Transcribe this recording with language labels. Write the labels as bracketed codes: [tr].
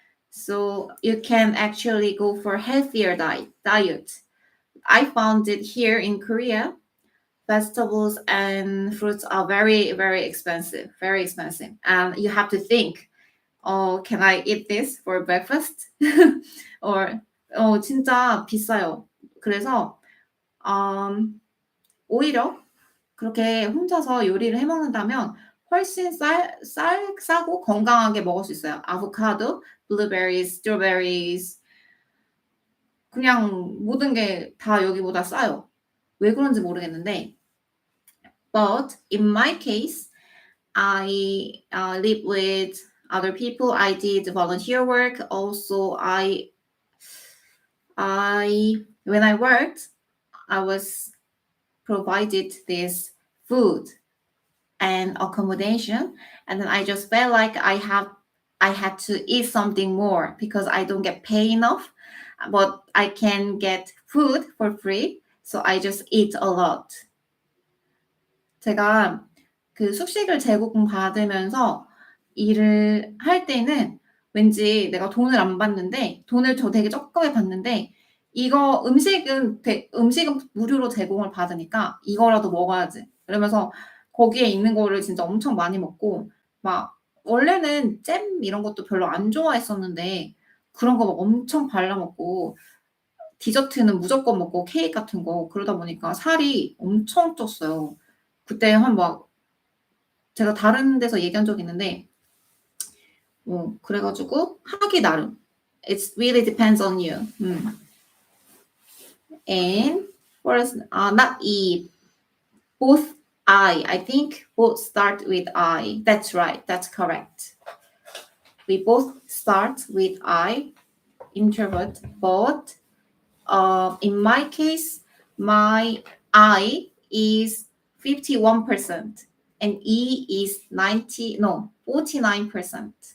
[en] So you can actually go for healthier diet. I found it here in Korea. Vegetables and fruits are very, very expensive, and you have to think, can I eat this for breakfast? or [ko] 진짜 비싸요. 그래서 오히려 그렇게 혼자서 요리를 해먹는다면 훨씬 싸고 건강하게 먹을 수 있어요. 아보카도, [en] blueberries, strawberries, [ko] 그냥 모든 게 다 여기보다 싸요. 왜 그런지 모르겠는데, [en] but in my case, I live with other people. I did volunteer work. Also, when I worked, I was provided this food and accommodation, and then I just felt like I had to eat something more because I don't get paid enough, but I can get food for free, so I just eat a lot. [ko] 제가 그 숙식을 제공 받으면서 일을 할 때는 왠지 내가 돈을 안 받는데, 돈을 저 되게 적게 받는데, 이거 음식은 무료로 제공을 받으니까 이거라도 먹어야지. 그러면서 거기에 있는 거를 진짜 엄청 많이 먹고, 막 원래는 잼 이런 것도 별로 안 좋아했었는데 그런 거 막 엄청 발라 먹고, 디저트는 무조건 먹고 케이크 같은 거, 그러다 보니까 살이 엄청 쪘어요. 그때 막 제가 다른 데서 얘기한 적이 있는데, 그래가지고 하기 나름. [en] It really depends on you. And first, not E, both I think both start with I. That's right. That's correct. We both start with I, introvert, but in my case, my I is 51% and E is 49%.